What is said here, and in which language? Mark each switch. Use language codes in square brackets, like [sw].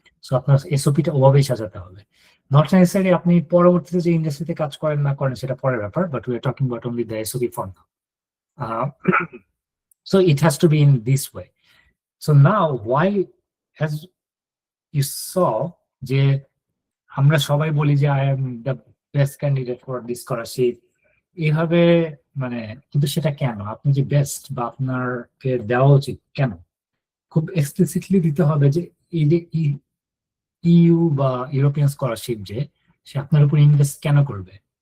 [bn] So আপনার এসওপিটা ওভাবেই সাজাতে হবে। নট নেসেসারি আপনি পরবর্তীতে যে ইন্ডাস্ট্রিতে কাজ করেন না করেন সেটা পরের ব্যাপার, [en] But we are talking about only the SOP form. So it has to be in this way. So now why, as you saw, [bn] যে আমরা সবাই বলি যে [en] I am the best candidate for this scholarship, [bn] এইভাবে মানে, কিন্তু সেটা কেন? আপনি যে বেস্ট বা আপনারকে দেওয়া উচিত কেন, খুব এক্সপ্লিসিটলি দিতে হবে যে এই যে ইউ বা ইউরোপিয়ান স্কলারশিপ যে সে আপনার উপর ইনভেস্ট কেন করবে।